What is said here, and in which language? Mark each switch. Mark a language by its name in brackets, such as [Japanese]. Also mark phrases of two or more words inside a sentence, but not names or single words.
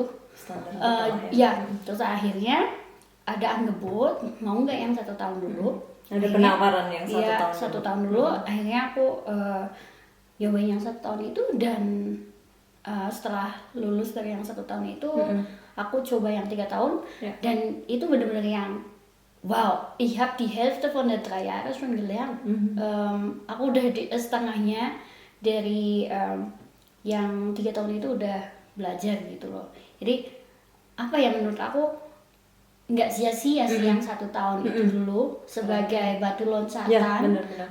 [Indonesian] Terus akhirnya ada angebot mau nggak yang 1 tahun dulu. Ada penawaran yang 1 tahun dulu. Akhirnya aku nyobain yang 1 tahun itu dan setelah lulus dari yang 1 tahun itu aku coba yang 3 tahun dan itu benar-benar yang wow, [German] ich habe die Hälfte von der 3 Jahre schon gelernt. [Indonesian] Aku udah setengahnya dari yang 3 tahun itu udah belajar gitu loh. Jadi apa ya menurut aku nggak sia-sia sih yang 1 tahun itu dulu sebagai batu loncatan. Ya, benar-benar.